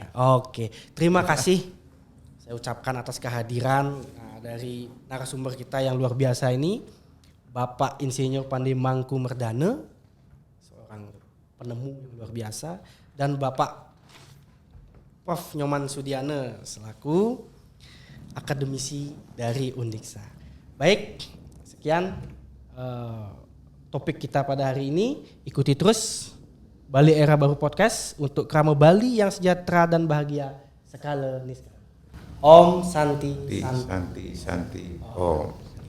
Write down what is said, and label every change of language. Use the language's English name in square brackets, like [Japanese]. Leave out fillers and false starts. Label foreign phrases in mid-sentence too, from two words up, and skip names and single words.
[Indonesian] Oke, terima kasih saya ucapkan atas kehadiran dari narasumber kita yang luar biasa ini, Bapak Insinyur Pande Mangku Merdane, seorang penemu yang luar biasa, dan Bapak Prof Nyoman Sudiana selaku akademisi dari Undiksa. Baik, sekian topik kita pada hari ini. Ikuti terus Bali Era Baru Podcast untuk Krama Bali yang sejahtera dan bahagia sekala niskala. [Sanskrit] Om Santi Santi. Om.